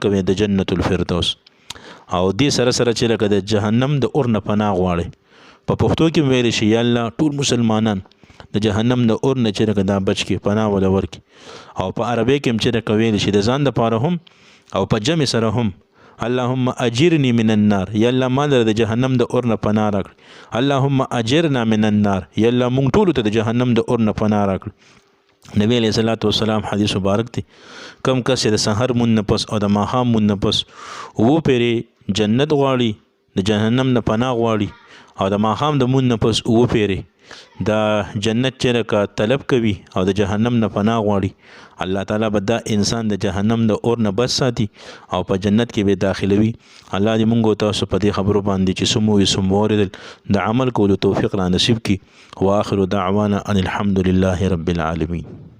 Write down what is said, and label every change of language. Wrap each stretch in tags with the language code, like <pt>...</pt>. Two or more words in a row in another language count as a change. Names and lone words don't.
<ps>کوئ د</ps> <ar>جنت الفردوس</ar> <ps>او دې سره سره چې لکه د جهنم د اور نه پناه غواړي په پښتو کې ویل شي یا الله ټول مسلمانان د جهنم د اور نه چې لکه دا بچ کې پناه ولا ورکي او په عربی کې هم چې لکه ویل شي د ځان دپاره هم او په جمع سره هم</ps> <ar>اللهم اجرني من النار</ar> <ps>یا الله ما د جهنم د اور نه پناه راکړي</ps> <ar>اللهم اجرنا من النار</ar> <ps>یا الله مونږ ټولو ته د جهنم د اور نه پناه راکړي نبی</ps> <ar>علیہ الصلوۃ والسلام</ar> <ps>حدیث مبارک دی کم کس د سحر مون نه پس او د ماښام مون نه پس وو پیری جنت غواړي د جهنم نه پناه غواړي او د ماښام د مون نه پس وو پیری دا جنت چې لکه طلب کوي او د جهنم نه پناه غواړي الله تعالی به دا انسان د جهنم د اور نه بچ ساتي او په جنت کې به داخلوي الله دې مونږ تاسو په دې خبرو باندې چې سمو سموردل د عمل کولو توفیق را نصیب کړي</ps> <ar>واخر دعوانا ان الحمد لله رب العالمین.</ar>